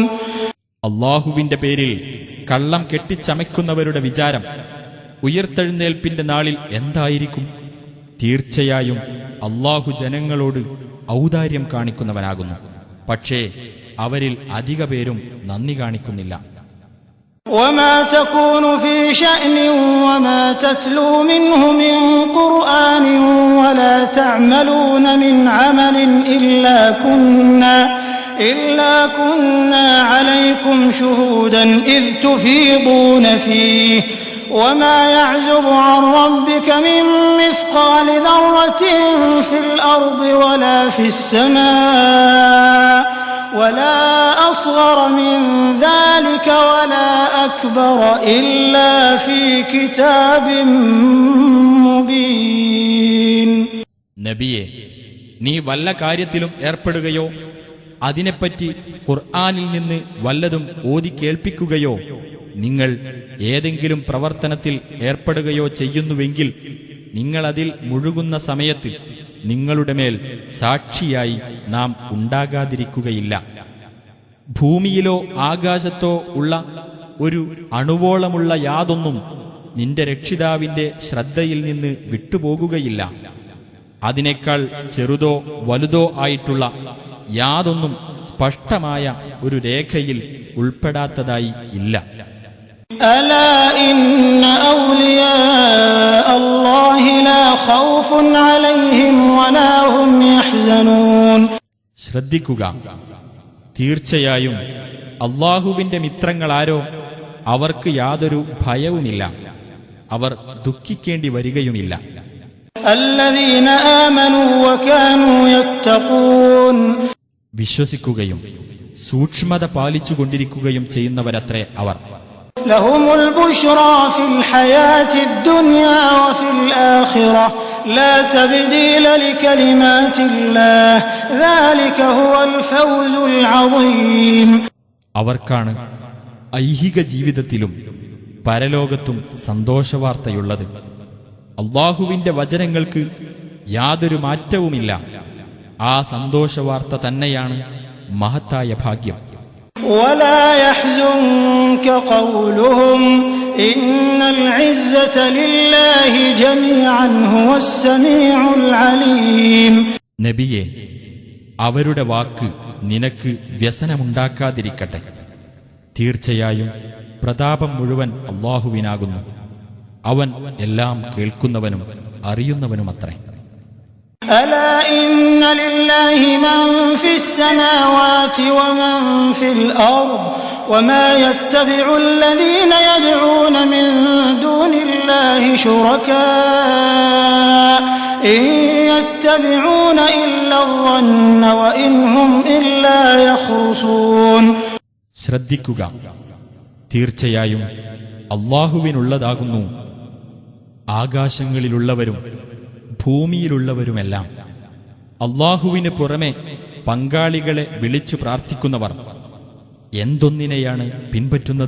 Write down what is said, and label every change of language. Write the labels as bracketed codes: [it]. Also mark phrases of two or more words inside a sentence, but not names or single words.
[ml] അല്ലാഹുവിന്റെ പേരിൽ കള്ളം കെട്ടിച്ചമയ്ക്കുന്നവരുടെ വിചാരം ഉയർത്തെഴുന്നേൽപ്പിന്റെ നാളിൽ എന്തായിരിക്കും? തീർച്ചയായും അല്ലാഹു ജനങ്ങളോട് ഔദാര്യം കാണിക്കുന്നവനാകുന്നു. പക്ഷേ അവരിൽ അധിക പേരും നന്ദി കാണിക്കുന്നില്ല. [ar] وما تكون في شأن وما تتلو منه من قرآن ولا تعملون من عمل إلا كنا عليكم شهودا إذ تفيضون فيه وما يعزب عن ربك من مثقال ذرة في الأرض ولا في السماء ولا أصغر من ذلك ولا أكبر إلا في كتاب مبين. [ml] നബിയെ, നീ വല്ല കാര്യത്തിലും ഏർപ്പെടുകയോ അതിനെപ്പറ്റി ഖുർആനിൽ നിന്ന് വല്ലതും ഓതി കേൾപ്പിക്കുകയോ നിങ്ങൾ ഏതെങ്കിലും പ്രവർത്തനത്തിൽ ഏർപ്പെടുകയോ ചെയ്യുന്നുവെങ്കിൽ നിങ്ങളതിൽ മുഴുകുന്ന സമയത്ത് നിങ്ങളുടെ മേൽ സാക്ഷിയായി നാം ഉണ്ടാകാതിരിക്കുകയില്ല. ഭൂമിയിലോ ആകാശത്തോ ഉള്ള ഒരു അണുവോളമുള്ള യാതൊന്നും നിന്റെ രക്ഷിതാവിന്റെ ശ്രദ്ധയിൽ നിന്ന് വിട്ടുപോകുകയില്ല. അതിനേക്കാൾ ചെറുതോ വലുതോ ആയിട്ടുള്ള യാതൊന്നും സ്പഷ്ടമായ ഒരു രേഖയിൽ ഉൾപ്പെടാത്തതായി ഇല്ല. [ar] ألا إن أولياء الله لا خوف عليهم ولا هم يحزنون. [ml] ശ്രദ്ധിക്കുക, തീർച്ചയായും അല്ലാഹുവിന്റെ മിത്രങ്ങളാരോ അവർക്ക് യാതൊരു ഭയവുമില്ല, അവർ ദുഃഖിക്കേണ്ടി വരികയുമില്ല. [ar] الذين آمنوا وكانوا يتقون. [ml] വിശ്വസിക്കുകയും സൂക്ഷ്മത പാലിച്ചുകൊണ്ടിരിക്കുകയും ചെയ്യുന്നവരത്രേ അവർ. [ar] لهم البشرى في الحياة الدنيا وفي الآخرة لا تبديل لكلمات الله ذلك هو الفوز العظيم. [ml] അവർക്കാണ് ഐഹിക ജീവിതത്തിലും പരലോകത്തും സന്തോഷവാർത്തയുള്ളത്. അല്ലാഹുവിന്റെ വചനങ്ങൾക്ക് യാതൊരു മാറ്റവുമില്ല. ആ സന്തോഷവാർത്ത തന്നെയാണ് മഹത്തായ ഭാഗ്യം. [ar] ولا يحزنك قولهم إن العزة لله جميعا هو السميع العليم. [ml] നബിയെ, അവരുടെ വാക്ക് നിനക്ക് വ്യസനമുണ്ടാക്കാതിരിക്കട്ടെ. തീർച്ചയായും പ്രതാപം മുഴുവൻ അല്ലാഹുവിനാകുന്നു. അവൻ എല്ലാം കേൾക്കുന്നവനും അറിയുന്നവനുമത്രേ. [ar] ألا إن لله من في السماوات ومن في الأرض وما يتبع الذين يدعون من دون الله شركاء إن يتبعون إلا الظن وإن هم إلا يخرصون. [ml] ശ്രദ്ധിക്കുക, തീർച്ചയായും അല്ലാഹുവിനുള്ളതാകുന്നു ആകാശങ്ങളിലുള്ളവരും ഭൂമിയിലുള്ളവരുമെല്ലാം. അല്ലാഹുവിന് പുറമെ പങ്കാളികളെ വിളിച്ചു പ്രാർത്ഥിക്കുന്നവർ എന്തൊന്നിനെയാണ് പിൻപറ്റുന്നത്?